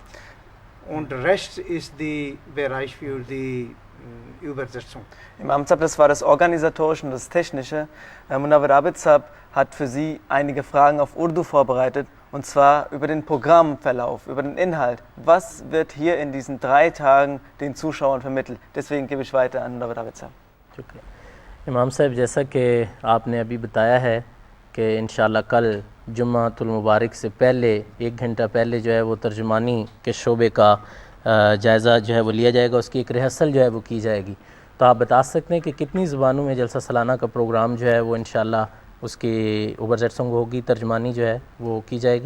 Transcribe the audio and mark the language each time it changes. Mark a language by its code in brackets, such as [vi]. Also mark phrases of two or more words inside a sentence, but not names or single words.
[de] Und Rest ist der Bereich für die Übersetzung. Im Amtsab, das war das Organisatorische und das Technische. Munawar Abid-Sahab hat für Sie einige Fragen auf Urdu vorbereitet, und zwar über den Programmverlauf, über den Inhalt. Was wird hier in diesen 3 Tagen den Zuschauern vermittelt? Deswegen gebe ich weiter an Munawar Abid-Sahab. [ur] امام صاحب، جیسا کہ آپ نے ابھی بتایا ہے کہ ان شاء اللہ کل جمعۃ المبارک سے پہلے 1 گھنٹہ پہلے جو ہے وہ ترجمانی کے شعبے کا جائزہ جو ہے وہ لیا جائے گا، اس کی ایک ریہرسل جو ہے وہ کی جائے گی. تو آپ بتا سکتے ہیں کہ کتنی زبانوں میں جلسہ سالانہ کا پروگرام جو ہے وہ ان شاء اللہ اس کی اوورسیٹنگ ہوگی، ترجمانی جو ہے وہ کی جائے گی?